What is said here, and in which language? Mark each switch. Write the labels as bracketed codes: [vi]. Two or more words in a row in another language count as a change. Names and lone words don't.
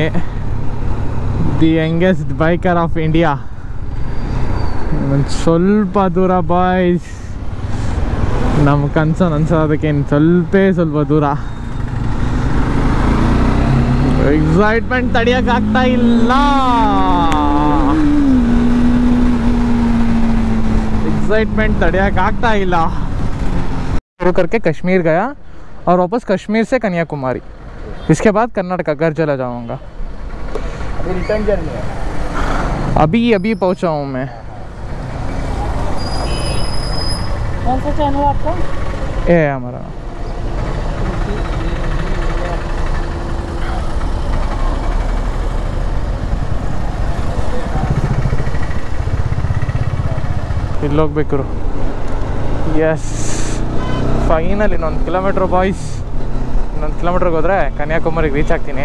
[en] The youngest biker of India. [kn] ಒಂದು ಸ್ವಲ್ಪ ದೂರ ಬಾಯ್ಸ್. ನಮ್ಮ ಕನಸು ಅನ್ಸೋದಕ್ಕೆ ಸ್ವಲ್ಪ ದೂರ. ಎಕ್ಸೈಟ್ಮೆಂಟ್ ತಡೆಯೋಕ್ಕಾಗ್ತಾ ಇಲ್ಲ. [hi] शुरू करके कश्मीर गया और वापस कश्मीर से कन्याकुमारी, इसके बाद कर्नाटका घर चला जाऊंगा। अभी [en] return journey [hi] है। अभी पहुंचा हूँ मैं। कौन सा चैनल आपका? ये है हमारा। [kn] ಇಲ್ಲಿ ಹೋಗ್ಬೇಕು। ಎಸ್, ಫೈನಲ್ ಇನ್ನೊಂದು ಕಿಲೋಮೀಟ್ರ್ ಬಾಯ್ಸ್, ಇನ್ನೊಂದು ಕಿಲೋಮೀಟ್ರಿಗೆ ಹೋದರೆ ಕನ್ಯಾಕುಮಾರಿಗೆ ರೀಚ್ ಆಗ್ತೀನಿ।